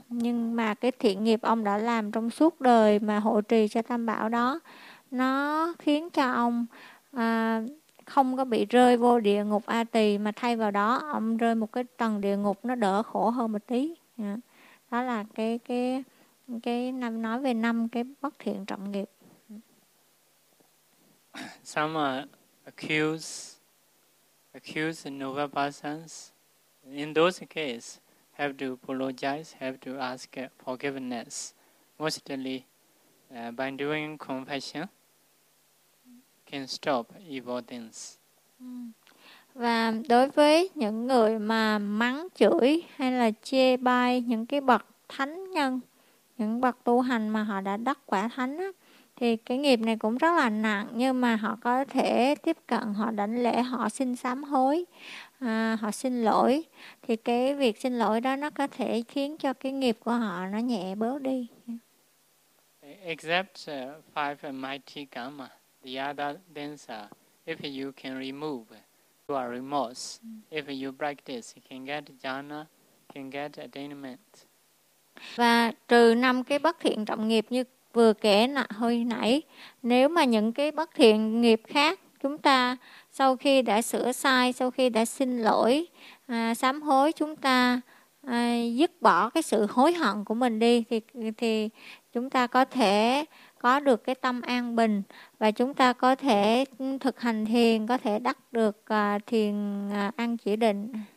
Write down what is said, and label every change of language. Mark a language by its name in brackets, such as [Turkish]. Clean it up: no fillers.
[Vietnamese] Nhưng mà cái thiện nghiệp ông đã làm trong suốt đời mà hộ trì cho tam bảo đó, nó khiến cho ông không có bị rơi vô địa ngục A Tỳ, mà thay vào đó ông rơi một cái tầng địa ngục nó đỡ khổ hơn một tí. Đó là cái nói về năm cái bất thiện trọng nghiệp. [English] Some accuse novabhasans in those cases have to apologize, have to ask forgiveness, mostly by doing confession can stop evil things. [Vietnamese] Và đối với những người mà mắng chửi hay là chê bai những cái bậc thánh nhân, những bậc tu hành mà họ đã đắc quả thánh á, thì cái nghiệp này cũng rất là nặng, nhưng mà họ có thể tiếp cận, họ đảnh lễ, họ xin sám hối, họ xin lỗi, thì cái việc xin lỗi đó nó có thể khiến cho cái nghiệp của họ nó nhẹ bớt đi. [English] Except five mighty karma, the other things are, if you can remove your remorse, if you practice, you can get jhana, can get attainment. [Vietnamese] Và trừ năm cái bất thiện trọng nghiệp như vừa kể hồi nãy, nếu mà những cái bất thiện nghiệp khác chúng ta sau khi đã sửa sai, sau khi đã xin lỗi, sám hối, chúng ta dứt bỏ cái sự hối hận của mình đi, thì chúng ta có thể có được cái tâm an bình, và chúng ta có thể thực hành thiền, có thể đắc được thiền an chỉ định.